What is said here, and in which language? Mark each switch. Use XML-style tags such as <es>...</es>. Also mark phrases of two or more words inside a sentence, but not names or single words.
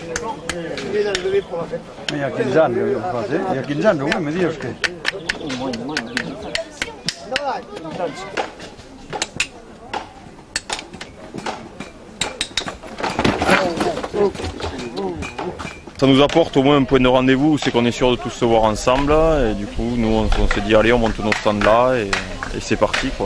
<it>Mira 15 anni io faccio, e a 15 anni mi dici che</it> <fr>Ça nous apporte au moins un point de rendez-vous, c'est qu'on est sûr de tous se voir ensemble. Et du coup, nous, on s'est dit, allez, on monte nos stands là et c'est parti, quoi.</fr>